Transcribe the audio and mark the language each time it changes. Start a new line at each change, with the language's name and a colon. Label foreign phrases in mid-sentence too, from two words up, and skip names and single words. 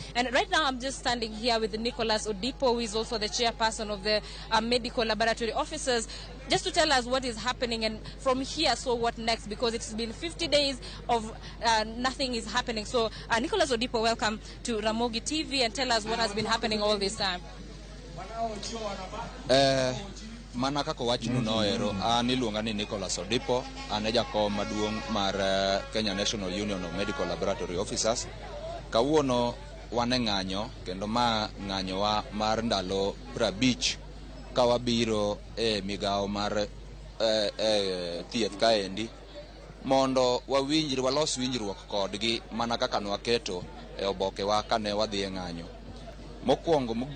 English: And right now I'm just standing here with Nicholas Odipo, who is also the chairperson of the medical laboratory officers, just to tell us what is happening and from here, so what next, because it's been 50 days of nothing is happening. So Nicholas Odipo, welcome to Ramogi TV, and tell us what has been happening all this time.
Luo (Kenya and Tanzania): Mana kako wachnu noero, an iluonga ni Nicholas Odipo, an e jakom maduong' mar Kenya National Union of Medical Laboratory Officers. Kawuono wan e ng'anyo, kendo ma ng'anyowa mar ndalo 50 ka wabiro e migawo mar thieth kaendi mondo walos winjruok kodgi mana kaka nwaketo e obokewa kane wadhi e ng'anyo.